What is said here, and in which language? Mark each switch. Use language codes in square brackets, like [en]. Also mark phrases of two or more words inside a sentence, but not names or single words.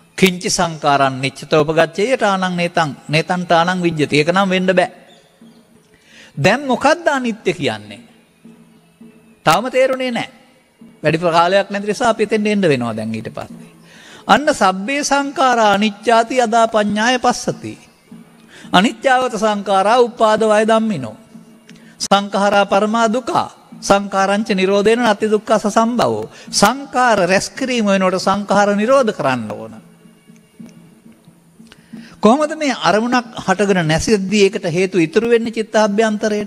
[pi] කිංචි සංකාරං නිච්චතෝපගච්ඡේයට ආනං නේතං තානං විජ්ජති. [si] ඒක නම් වෙන්න බෑ. දැන් මොකද්ද අනිත්‍ය කියන්නේ? තාම තේරුනේ නැහැ. වැඩි කාලයක් නැති නිසා අපි එතෙන් එන්න වෙනවා දැන් ඊට පස්සේ. [pi] අන්න සබ්බේ සංඛාරා අනිච්චාති යදා පඤ්ඤාය පස්සති. අනිච්චවත සංඛාරා උපාද වය ධම්මිනෝ. සංඛාරා පරමා දුකා. සංඛාරංච නිරෝධේන අති දුක්ඛස සම්භවෝ. [si] සංඛාර රැස් කිරීම වෙනකොට සංඛාර නිරෝධ කරන්න ඕන. කොහොමද මේ අරමුණක් හටගෙන නැසෙද්දී ඒකට හේතු ඉතුරු වෙන්නේ චිත්තාභ්‍යන්තරයට?